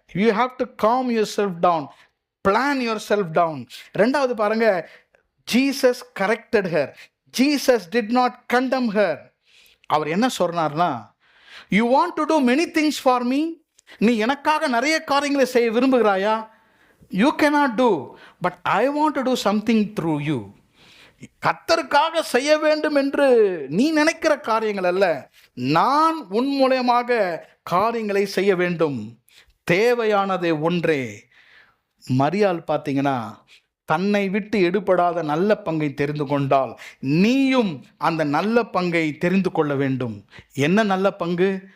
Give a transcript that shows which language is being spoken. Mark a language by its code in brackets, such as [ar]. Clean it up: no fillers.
[en] You have to calm yourself down, plan yourself down. [ta] ரெண்டாவது பாருங்க, [en] Jesus corrected her, Jesus did not condemn her. அவர் என்ன சொன்னார்னா, you want to do many things for me, [ta] நீ எனக்காக நிறைய காரியங்களை செய்ய விரும்புகிறாயா? [en] You cannot do, but I want to do something through you. [ta] கர்த்தருக்காக செய்ய வேண்டும் என்று நீ நினைக்கிற காரியங்கள் அல்ல, நான் உன் மூலமாக காரியங்களை செய்ய வேண்டும். தேவையானது ஒன்றே. மரியாள் பார்த்தீங்கன்னா, தன்னை விட்டு எடுபடாத நல்ல பங்கை தெரிந்து கொண்டால், நீயும் அந்த நல்ல பங்கை தெரிந்து கொள்ள வேண்டும். என்ன நல்ல பங்கு?